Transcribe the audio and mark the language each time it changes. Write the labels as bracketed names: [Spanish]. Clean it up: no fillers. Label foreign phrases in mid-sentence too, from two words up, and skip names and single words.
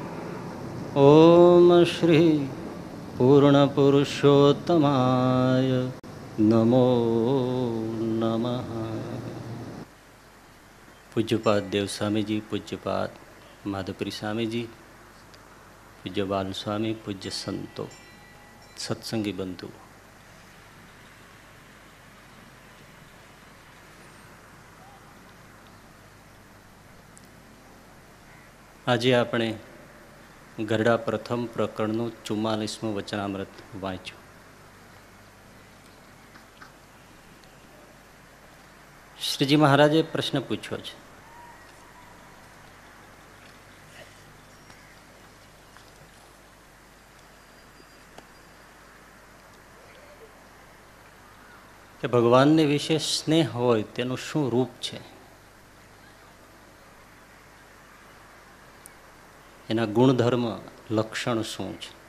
[Sanskrit] ॐ श्री पूर्णपुरुषोत्तमाय नमो नमः। [Hindi] पूज्यपाद देव स्वामी जी, पूज्यपाद माधुपुरी स्वामी जी, पूज्य बाल स्वामी, पूज्य संतो, सत्संगी बंधु, [Gujarati] આજે આપણે ગરડા પ્રથમ પ્રકરણનું 44મું વચનામૃત વાંચ્યું. શ્રીજી મહારાજે પ્રશ્ન પૂછ્યો છે કે ભગવાનને વિશે સ્નેહ હોય તેનું શું રૂપ છે, એના ગુણધર્મ લક્ષણ શું છે.